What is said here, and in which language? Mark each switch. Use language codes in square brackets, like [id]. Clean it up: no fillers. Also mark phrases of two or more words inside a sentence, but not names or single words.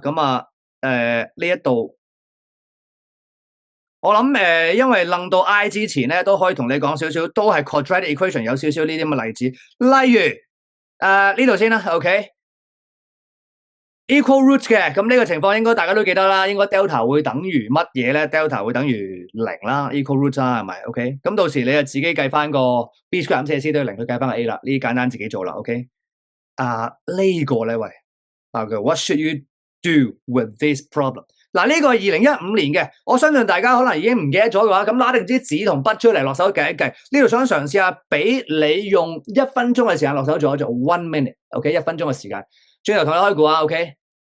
[yue] 咁啊，呢一度。我諗因為楞到 I 之前咧，都可以同你講少少，都係 [en] quadratic equation [yue] 有少少呢啲咁嘅例子。例如呢度先啦 ，OK， [en] equal root [yue] 嘅，咁呢個情況應該大家都記得啦，應該 delta 會等於乜嘢咧 ？delta 會等於零啦 ， [en] equal root [yue] 啦，係咪？OK，咁到時你就自己計翻個 [en] b square [yue] 減 4c 都要零去計翻個 a 啦，呢啲簡單自己做啦，OK。呢個咧喂 [en] ，what should you do with this problem？ [yue] 嗱，呢個係2015年嘅，我相信大家可能已經唔記得咗嘅話，咁攞定支紙同筆出嚟落手計一計。呢度想嘗試下俾你用1分鐘嘅時間落手做一做 1 minute，OK， 1分鐘嘅時間。轉頭同你開估啊 ，OK。